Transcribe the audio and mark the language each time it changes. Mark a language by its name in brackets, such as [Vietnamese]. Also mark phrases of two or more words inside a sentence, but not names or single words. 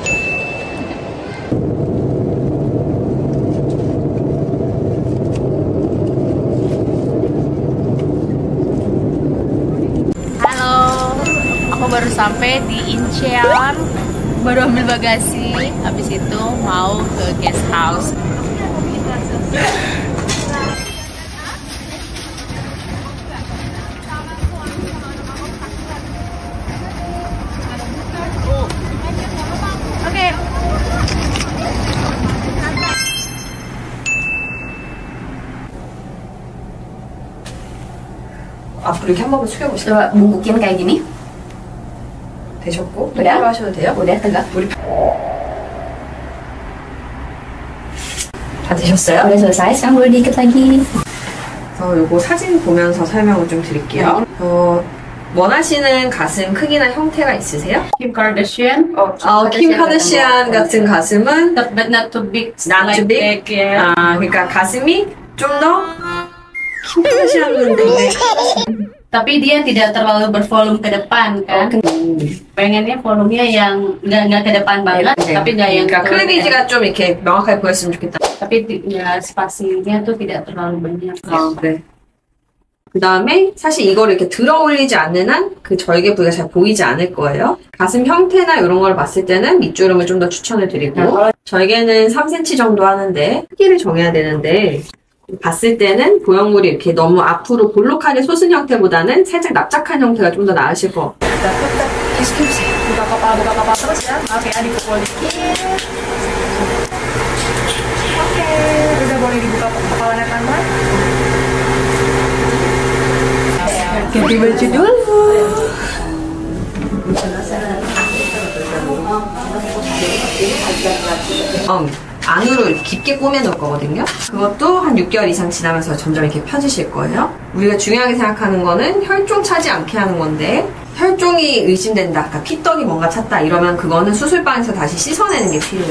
[Indonesian] Aku baru sampai di Incheon, baru ambil bagasi, habis itu mau ke [English] guest house. [Indonesian] Oke. [Korean] 앞으로 이렇게 한 번만 숙여보세요. [Indonesian] Coba bungkukin kayak gini. [Korean] 되셨고 [Indonesian] udah? [Korean] 똑바로 하셔도 돼요? [Indonesian] Udah tegak. [Korean] 우리 다 되셨어요? [Indonesian] Udah selesai, sekarang boleh diikat lagi. [Korean] 요거 사진 보면서 설명을 좀 드릴게요. 원하시는 가슴 크기나 형태가 있으세요? Kim Kardashian. 킴 카르시안 같은 가슴은 [English] But not too big. not too big. [Korean] 그러니까 가슴이 좀 더 킴 카르시안은 되게 [Indonesian] Tapi dia tidak terlalu bervolume ke depan kan? Pengennya volumenya yang nggak ke depan banget, tapi nggak yang [Korean] 그러니까 클리비지가 좀 이렇게 명확하게 보였으면 좋겠다. [Indonesian] tapi ya spasinya tuh tidak terlalu banyak. [Korean] 네. 그 다음에 사실 이거를 이렇게 들어 올리지 않는 한 그 절개 부위가 잘 보이지 않을 거예요. 가슴 형태나 이런 걸 봤을 때는 밑주름을 좀 더 추천을 드리고 절개는 3cm 정도 하는데 크기를 정해야 되는데 봤을 때는 보형물이 이렇게 너무 앞으로 볼록하게 솟은 형태보다는 살짝 납작한 형태가 좀 더 나으실 것 같아요. [Indonesian] Kesekipsi. Buka kepala terus ya. Oke, dipukul dikit. Oke, udah boleh dibuka kepalanya teman-teman. Ganti baju dulu. [Korean] 안으로 이렇게 깊게 꾸며 넣을 거거든요. 그것도 한 6개월 이상 지나면서 점점 이렇게 펴지실 거예요. 우리가 중요하게 생각하는 거는 혈종 차지 않게 하는 건데 혈종이 의심된다, 그러니까 피떡이 뭔가 찼다 이러면 그거는 수술방에서 다시 씻어내는 게 필요해요.